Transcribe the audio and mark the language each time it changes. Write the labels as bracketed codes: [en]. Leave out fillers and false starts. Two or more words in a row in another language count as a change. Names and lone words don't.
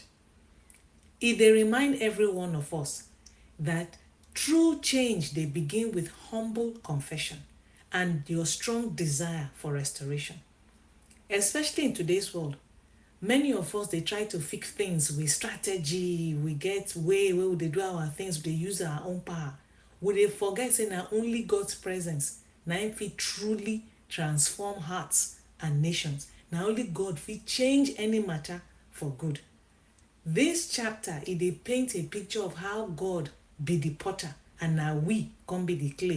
[pcm] He dey remind every one of us that true change dey begin with humble confession and your strong desire for restoration. Especially in today's world, many of us dey try to fix things with strategy. We get way we dey do our things, we dey use our own power. We dey forget say na only God's presence na im fit truly transform hearts and nations. Na only God fit change any matter for good. This chapter e dey paint a picture of how God be the potter and na we come be the clay.